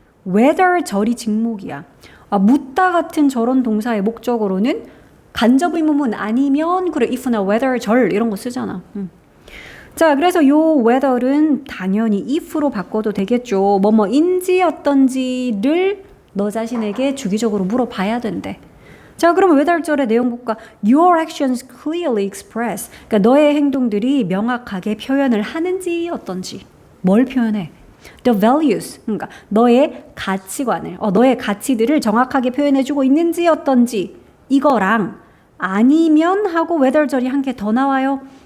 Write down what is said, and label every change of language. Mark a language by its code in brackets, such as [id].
[ko] whether 절이 직목이야. 묻다 같은 저런 동사의 목적어로는 간접 의문문 아니면 그래 if나 whether 절 이런 거 쓰잖아. 자, 그래서 요 whether는 당연히 if로 바꿔도 되겠죠. 뭐뭐인지 어떤지를 너 자신에게 주기적으로 물어봐야 된대. 자, 그러면 외달절의 내용 볼까? [en] Your actions clearly express. [ko] 그러니까 너의 행동들이 명확하게 표현을 하는지 어떤지. 뭘 표현해? [en] The values. [ko] 그러니까 너의 가치관을, 너의 가치들을 정확하게 표현해주고 있는지 어떤지. 이거랑 아니면 하고 외달절이 한 개 더 나와요.